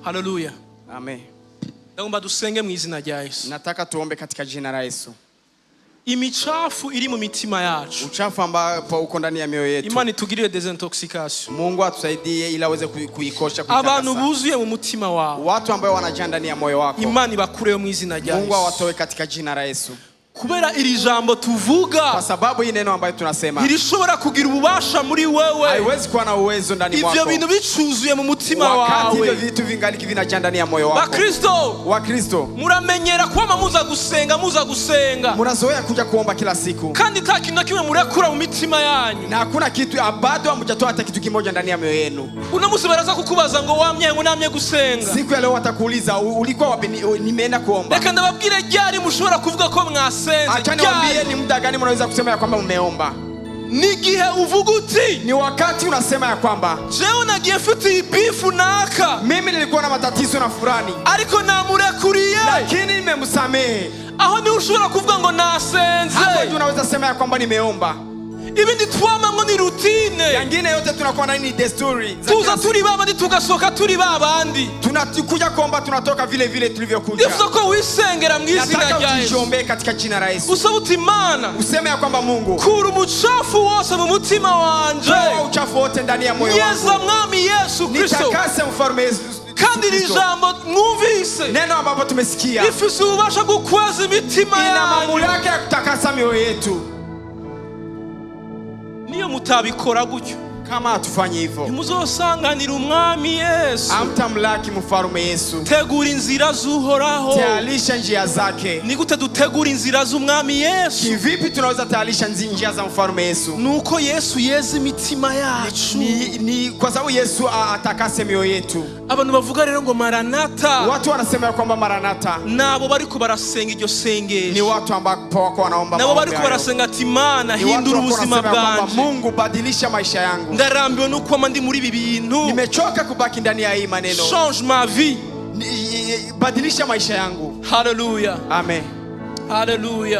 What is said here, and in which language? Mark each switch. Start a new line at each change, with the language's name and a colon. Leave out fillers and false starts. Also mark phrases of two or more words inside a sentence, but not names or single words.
Rundi: Haleluya. Amen. Naomba dusenge mu izina rya Yesu.
Swahili: Nataka tuombe katika jina la Yesu.
Rundi: imichafu iri mu mitima yacu.
Swahili: Uchafu ambao uko ndani ya mioyo yetu.
Rundi: Imani tugirire desintoxication.
Swahili: Mungu atusaidie ili aweze kuikosha
Rundi: Abantu buzuye mu mutima wao.
Swahili: Watu ambao wanajaa ndani ya moyo wako.
Rundi: Imani bakureyo mu izina rya Yesu.
Swahili: Mungu awatoe katika jina la Yesu.
Rundi: Kubera iri jambo tuvuga,
Swahili: kwa sababu hii neno ambayo tunasema
Rundi: irishobora kugira ububasha muri wewe,
Swahili: haiwezi kuwa na uwezo ndani mwako.
Rundi: Ivyo bintu bicuzuye mu mutima wawe.
Swahili: Wakati hivyo vitu vingaliki vinajaa ndani ya moyo wako.
Rundi: Wa Kristo, muramenyera kwama muza gusenga.
Swahili: Murazoea kuja kuomba kila siku.
Rundi: Kandi nta kintu kimwe murekura mu mitima yanyu.
Swahili: Na hakuna kitu bado hamjatoa hata kitu kimoja ndani ya mioyo yenu.
Rundi: Unamusi baraza kukubaza ngo wamye ngo namye gusenga.
Swahili: Siku ya leo watakuuliza ulikuwa wapi? Nimeenda kuomba.
Rundi: Reka ndababwire ryari mushobora kuvuga ko mwasenze.
Swahili: Acha niwaambie ni muda gani mnaweza kusema ya kwamba umeomba.
Rundi: Ni gihe uvuga uti,
Swahili: ni wakati unasema ya kwamba
Rundi: jewe nagiye mfite bifu naka,
Swahili: mimi nilikuwa na matatizo na fulani,
Rundi: ariko namurekuriye,
Swahili: lakini nimemsamehe.
Rundi: Aho ni ushobora kuvuga ngo nasenze.
Swahili: Hapo ndio unaweza sema ya kwamba nimeomba.
Rundi: Ibindi twama ngo ni routine.
Swahili: Yangine yote tunakuwa na ni desturi.
Rundi: Tuza turi babandi tugasoka turi babandi.
Swahili: Tunakuja kuomba tunatoka vile vile tulivyokuja.
Rundi: Ndifuza ko wisengera mu izina rya Yesu.
Swahili: Nataka ujiombe katika jina la Yesu.
Rundi: Usabuti Imana.
Swahili: Useme ya kwamba Mungu,
Rundi: kura umuchafu wose mu mutima wanje.
Swahili: Toa uchafu wote ndani ya moyo wangu.
Rundi: Yeza mwami Yesu Kristo.
Swahili: Nitakase mfalme Yesu.
Rundi: Kandi ijambo mwumvise,
Swahili: neno ambapo tumesikia,
Rundi: ifise ubasha gukweza imitima yanyu.
Swahili: Ina mamlaka ya kutakasa mioyo yetu.
Rundi: Niyo mutabikora gutyo,
Swahili: kama hatufanye hivyo,
Rundi: ntimuzosanganira umwami Yesu.
Swahili: Amtamlaki mfalme Yesu.
Rundi: Tegura inzira z'Uhoraho.
Swahili: Tayarisha njia zake.
Rundi: Ni gute dutegura inzira z'umwami Yesu?
Swahili: Kivipi tunaweza tayarisha njia za mfalme Yesu?
Rundi: Nuko Yesu yeze imitima yacu.
Swahili: Ni kwa sababu Yesu atakase mioyo yetu.
Rundi: Abantu bavuga rero ngo maranata,
Swahili: watu wanasema ya kwamba maranata,
Rundi: nabo bariko barasenga iryo sengesho.
Swahili: Ni watu ambao wako wanaomba maombi.
Rundi: Nabo bariko barasenga ati Imana hindura ubuzima bwanje.
Swahili: Mungu badilisha maisha yangu.
Rundi: Ndarambiwe nuko ndi muri ibi bintu.
Swahili: Nimechoka kubaki ndani ya hii maneno.
French: Change ma vie.
Swahili: Badilisha maisha yangu. Hallelujah. Amen. Hallelujah.